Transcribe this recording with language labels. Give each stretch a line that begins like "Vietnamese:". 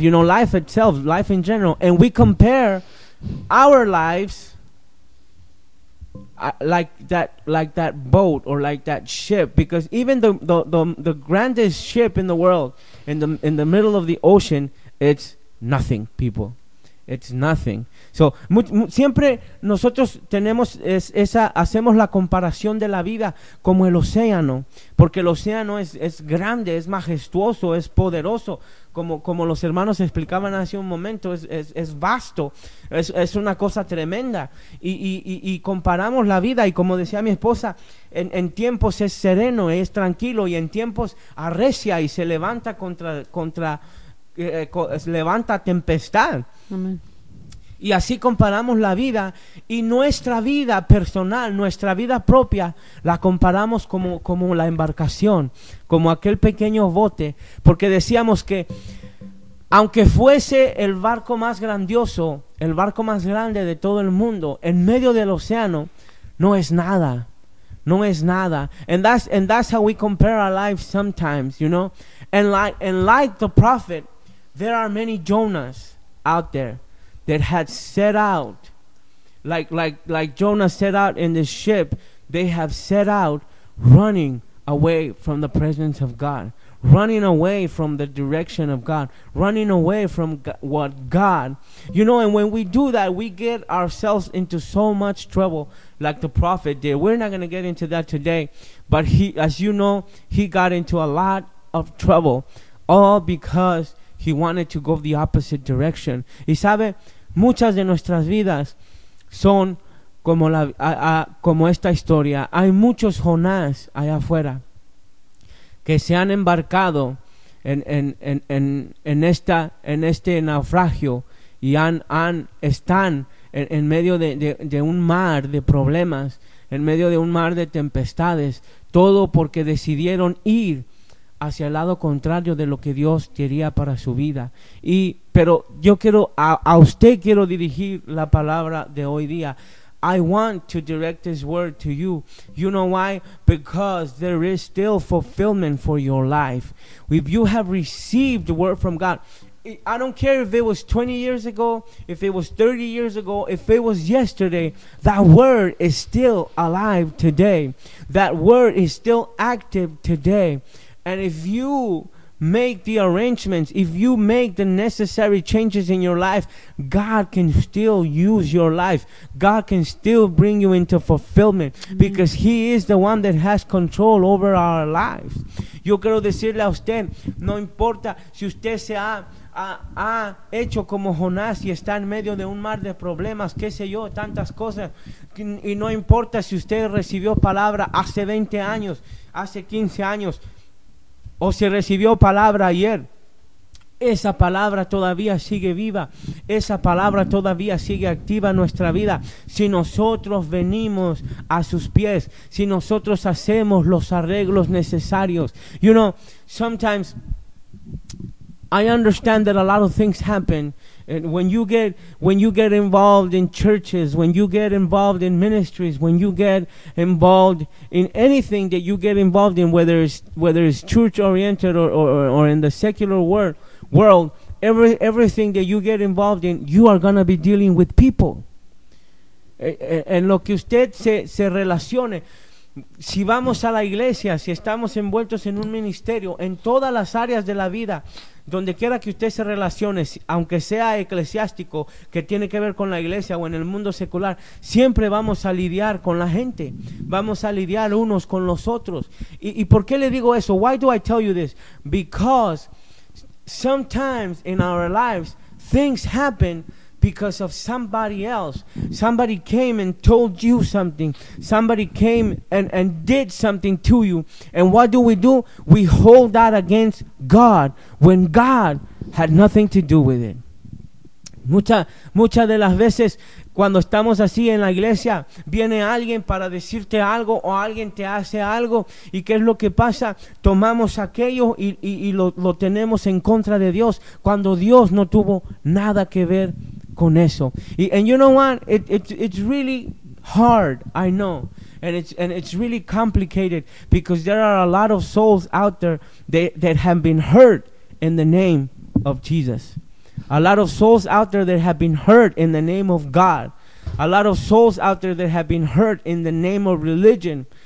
English: You know, life itself, life in general, and we compare our lives. Like that boat or like that ship, because even the grandest ship in the world, in the middle of the ocean, it's nothing, people. It's nothing.
Spanish: So siempre nosotros tenemos esa, hacemos la comparación de la vida como el océano, porque el océano es grande, es majestuoso, es poderoso, como los hermanos explicaban hace un momento, es vasto, es una cosa tremenda, y comparamos la vida, y como decía mi esposa, en tiempos es sereno, es tranquilo, y en tiempos arrecia y se levanta levanta tempestad. Amén. Y así comparamos la vida, y nuestra vida personal, nuestra vida propia, la comparamos como la embarcación, como aquel pequeño bote, porque decíamos que aunque fuese el barco más grandioso, el barco más grande de todo el mundo, en medio del océano, no es nada, no es nada.
English: And that's how we compare our lives sometimes, you know. And like the prophet, there are many Jonas out there that had set out, like Jonah set out in the ship, they have set out running away from the presence of God, running away from the direction of God, running away from what God, you know. And when we do that, we get ourselves into so much trouble, like the prophet did. We're not going to get into that today, but he, as you know, he got into a lot of trouble, all because he wanted to go the opposite direction.
Spanish: Y sabe, muchas de nuestras vidas son como como esta historia. Hay muchos Jonás allá afuera que se han embarcado en este naufragio, y están en medio de un mar de problemas, en medio de un mar de tempestades, todo porque decidieron ir hacia el lado contrario de lo que Dios quería para su vida. Pero yo quiero, a usted quiero dirigir la palabra de hoy día.
English: I want to direct this word to you. You know why? Because there is still fulfillment for your life. If you have received the word from God, I don't care if it was 20 years ago, if it was 30 years ago, if it was yesterday, that word is still alive today. That word is still active today. And if you make the arrangements, if you make the necessary changes in your life, God can still use your life. God can still bring you into fulfillment. Mm-hmm. Because He is the one that has control over our lives.
Spanish: Yo quiero decirle a usted, no importa si usted se ha hecho como Jonás y está en medio de un mar de problemas, qué sé yo, tantas cosas. Y no importa si usted recibió palabra hace 20 años, hace 15 años, o si recibió palabra ayer, esa palabra todavía sigue viva, esa palabra todavía sigue activa en nuestra vida. Si nosotros venimos a sus pies, si nosotros hacemos los arreglos necesarios.
English: You know, sometimes I understand that a lot of things happen. And when you get involved in churches, when you get involved in ministries, when you get involved in anything that you get involved in, whether it's church oriented or in the secular world, everything that you get involved in, you are gonna be dealing with people.
Spanish: En lo que usted se relacione, si vamos a la iglesia, si estamos envueltos en un ministerio, en todas las áreas de la vida, donde quiera que usted se relacione, aunque sea eclesiástico, que tiene que ver con la iglesia o en el mundo secular, siempre vamos a lidiar con la gente, vamos a lidiar unos con los otros. ¿Y por qué le digo eso?
English: Why do I tell you this? Because sometimes in our lives, things happen because of somebody else. Somebody came and told you something. Somebody came and did something to you. And what do? We hold that against God when God had nothing to do with it.
Spanish: Muchas de las veces Cuando estamos así en la iglesia, viene alguien para decirte algo o alguien te hace algo. ¿Y qué es lo que pasa? Tomamos aquello y lo tenemos en contra de Dios, cuando Dios no tuvo nada que ver con eso.
English: Y, and you know what? It's really hard, I know. And it's really complicated, because there are a lot of souls out there that have been hurt in the name of Jesus. A lot of souls out there that have been hurt in the name of God. A lot of souls out there that have been hurt in the name of religion.